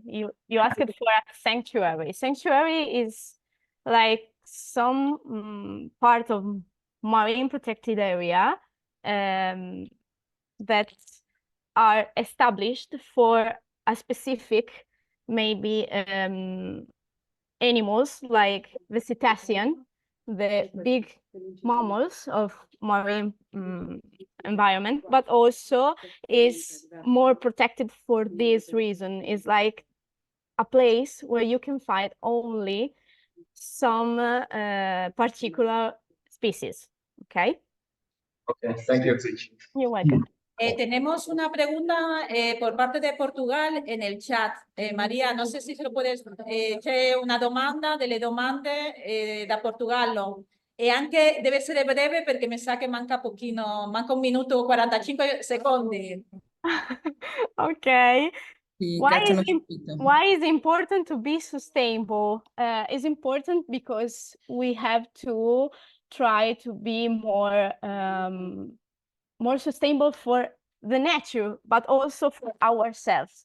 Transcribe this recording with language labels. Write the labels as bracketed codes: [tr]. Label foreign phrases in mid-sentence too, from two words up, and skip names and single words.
[en] You asked for a sanctuary. Sanctuary is like some part of marine protected area that are established for a specific maybe animals like the cetacean, the big mammals of marine environment, but also is more protected for this reason. It's like a place where you can find only some particular species. Okay? Okay, thank you. You're welcome. [es] Tenemos una pregunta por parte de Portugal en el chat. [it] Maria, non so [es] se lo puedes... [it] c'è una domanda, delle domande da Portogallo. E anche deve essere breve perché mi sa che manca pochino, manca 1 minuto e 45 secondi. [en] Okay. Why is important to be sustainable? It's important because we have to try to be more sustainable for the nature, but also for ourselves.